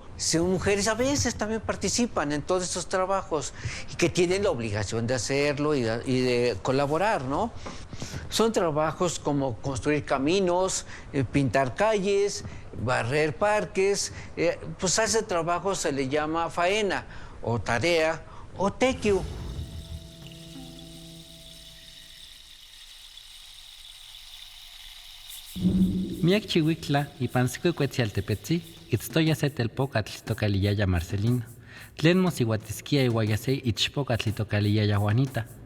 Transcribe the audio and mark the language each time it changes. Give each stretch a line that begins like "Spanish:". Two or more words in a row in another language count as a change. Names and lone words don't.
Spanish: Si mujeres a veces también participan en todos estos trabajos y que tienen la obligación de hacerlo y de colaborar, ¿no? Son trabajos como construir caminos, pintar calles, barrer parques. Pues a ese trabajo se le llama faena o tarea o tequiu.
Nahuatl languages: Miak chihuitla y pansico cuetzialtepetzi, itztoya se telpocatl tocaliyaya Marcelino. Tlen mosihuatisquia iguayase ichpocatl tocaliyaya Juanita.